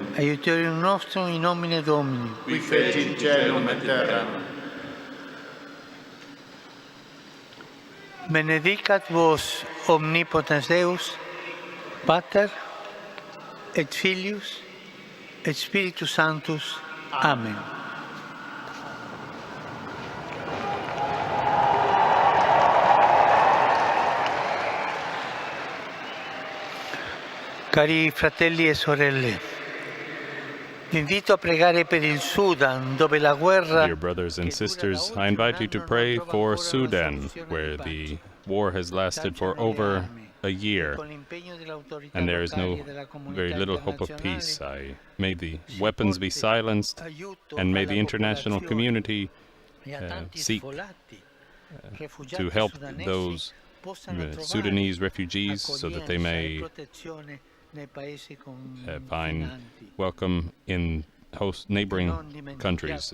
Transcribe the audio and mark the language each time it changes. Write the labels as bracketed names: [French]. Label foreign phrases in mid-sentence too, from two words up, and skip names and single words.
[Latin] aiuterium nostrum in nomine Domini. qui fecit caelum et terram. Benedicat vos omnipotens Deus, Pater et Filius et Spiritus Sanctus. Amen. [Italian] Cari fratelli e sorelle, vi invito a pregare per il Sudan, dove la guerra. [English] Dear brothers and sisters, I invite you to pray for Sudan, where the war has lasted for over a year, and there is very little hope of peace. May the weapons be silenced, and may the international community seek to help those Sudanese refugees so that they may find welcome in host neighboring countries.